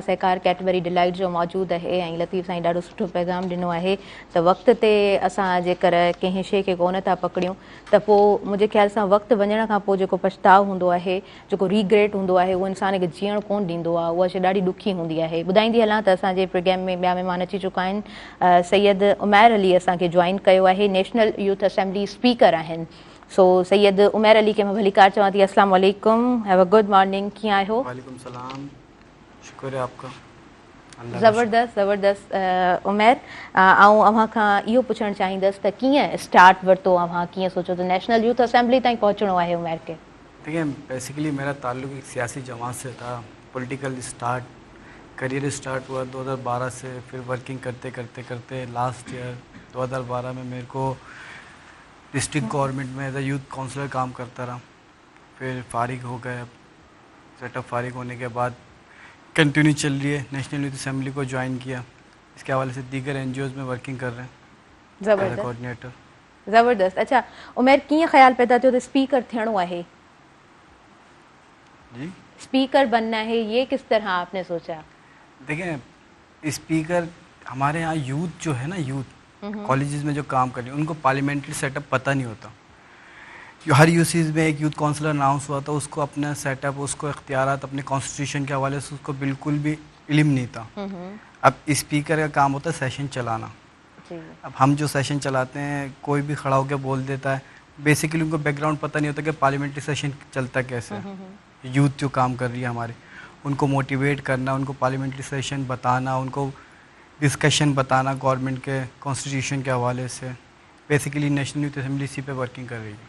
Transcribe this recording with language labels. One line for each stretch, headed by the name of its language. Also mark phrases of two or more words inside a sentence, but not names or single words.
Sindhi: सहकार कैटबरी डिलाइट जो मौजूदु आहे ऐं लतीफ़ साईं ॾाढो सुठो पैगाम ॾिनो आहे त वक़्त ते असां जेकर कंहिं शइ खे कोन था पकड़ियूं त पोइ मुंहिंजे ख़्याल सां वक़्तु वञण खां पोइ जेको पछताव हूंदो आहे जेको रिग्रेट हूंदो आहे उहो इंसान खे जीअण कोन ॾींदो आहे उहा शइ ॾाढी ॾुखी हूंदी आहे ॿुधाईंदी हलां त असांजे प्रोग्राम में ॿिया महिमान अची चुका आहिनि सैयद उमैर अली असांखे जॉइन कयो आहे नेशनल यूथ असेंबली स्पीकर आहिनि सो सैयद उमैर अली खे मां भलीकार चवां थी
Arabic: السلام عليكم
English: Have a good morning
Sindhi: कीअं आहियो
Arabic: وعليكم سلام
Urdu: شکر ہے آپ کا
Sindhi: ज़बरदस्त उमैर ऐं अव्हां खां इहो पुछणु चाहींदसि त कीअं स्टार्ट वरितो अव्हां कीअं सोचो त नेशनल यूथ असेंबली ताईं पहुचणो आहे उमैर खे
Urdu: دیکھیے بیسکلی میرا تعلق ایک سیاسی جماعت سے تھا
English: political career start
Urdu: ہوا 2012 سے پھر ورکنگ کرتے کرتے کرتے
English: last year
Urdu: 2012 میں میرے کو
English: district government
Urdu: میں
English: as a youth counsellor
Urdu: کام کرتا رہا پھر فارغ ہو گئے سیٹ اپ فارغ ہونے کے بعد کنٹینیو چل رہی ہے نیشنل یوتھ اسمبلی کو جوائن کیا اس کے حوالے سے دیگر NGOs میں ورکنگ کر رہے ہیں کوآرڈینیٹر
Sindhi: ज़बरदस्त अच्छा उमैर कीअं ख्याल पैदा थियो त स्पीकर थियणो आहे
Urdu: जी اسپیکر بننا ہے یہ کس طرح آپ نے سوچا دیکھیں اسپیکر ہمارے یہاں یوتھ جو ہے نا یوتھ کالجز میں جو کام کر رہے ہیں ان کو
English: parliamentary setup
Urdu: پتا نہیں ہوتا ہر یوسیز میں ایک
English: youth counsellor
Urdu: اناؤنس ہوا تھا اس کو اپنا سیٹ اپ اس کو اختیارات اپنے کانسٹیٹیوشن کے حوالے سے اس کو بالکل بھی علم نہیں تھا اب اسپیکر کا کام ہوتا ہے سیشن چلانا اب ہم جو سیشن چلاتے ہیں کوئی بھی کھڑا ہو کر بول دیتا ہے بیسکلی ان کو بیک گراؤنڈ پتا نہیں ہوتا کہ
English: parliamentary session
Urdu: چلتا کیسے ہے یوتھ جو کام کر رہی ہے ہمارے ان کو موٹیویٹ کرنا ان کو
English: parliamentary session
Urdu: بتانا ان کو ڈسکشن بتانا گورنمنٹ کے کانسٹیٹیوشن کے حوالے سے بیسکلی نیشنل یوتھ اسمبلی اسی پے ورکنگ کر رہی ہے